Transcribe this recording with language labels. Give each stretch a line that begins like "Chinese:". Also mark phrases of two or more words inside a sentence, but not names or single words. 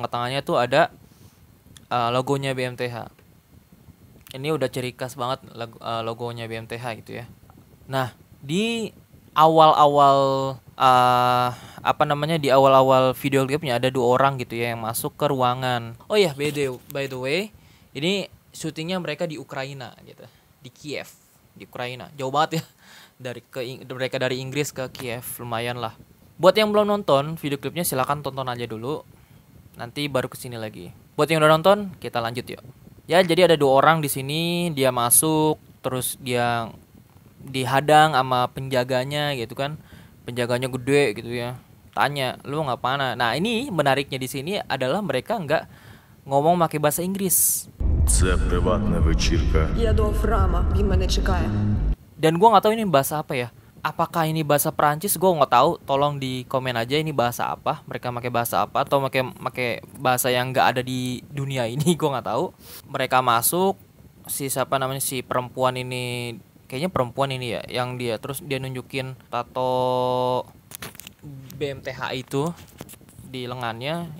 Indonesian: Dan tengah-tengahnya tuh ada logonya BMTH. Ini udah ciri khas banget logonya BMTH gitu ya. Nah, di awal-awal di awal-awal video klipnya ada 2 orang gitu ya yang masuk ke ruangan. Oh ya,
English: by the way,
Indonesian: ini syutingnya mereka di Ukraina gitu, di Kiev, di Ukraina. Jauh banget ya mereka dari Inggris ke Kiev, lumayan lah. Buat yang belum nonton video klipnya silakan tonton aja dulu. Nanti baru kesini lagi. Buat yang udah nonton, kita lanjut yuk. Ya, jadi ada 2 orang di sini, dia masuk, terus dia dihadang sama penjaganya gitu kan. Penjaganya gede gitu ya. Tanya, "Lu ngapain?" Nah, ini menariknya di sini adalah mereka nggak ngomong pakai bahasa Inggris.
Ukrainian: Це приватна вечірка. Я до Фрама, він мене чекає.
Indonesian: Dan gua nggak tahu ini bahasa apa ya. Apakah ini bahasa Perancis? Gue nggak tahu. Tolong di komen aja ini bahasa apa. Mereka pakai bahasa apa atau pakai bahasa yang nggak ada di dunia ini. Gue nggak tahu. Mereka masuk. Si perempuan ini, kayaknya perempuan ini ya, yang dia terus dia nunjukin tato BMTH itu di lengannya.